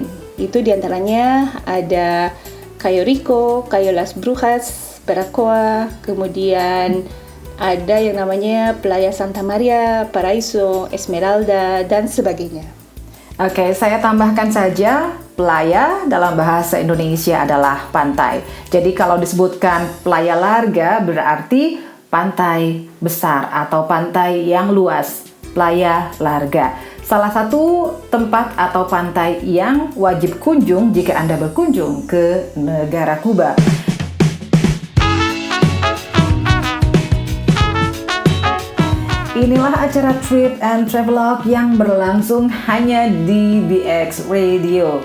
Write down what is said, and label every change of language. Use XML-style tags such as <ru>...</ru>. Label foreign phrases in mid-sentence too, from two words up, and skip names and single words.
<id>Itu diantaranya ada Cayo Rico, Cayo Las Brujas, Baracoa, kemudian ada yang namanya Playa Santa Maria, Paraiso, Esmeralda, dan sebagainya. Oke, saya tambahkan saja, playa dalam bahasa Indonesia adalah pantai. Jadi kalau disebutkan</id> <es>playa larga</es> <id>berarti pantai besar atau pantai yang luas. Playa Larga, salah satu tempat atau pantai yang wajib kunjung jika Anda berkunjung ke negara Kuba. Inilah acara Trip and Travelog yang berlangsung hanya di BX Radio.</id>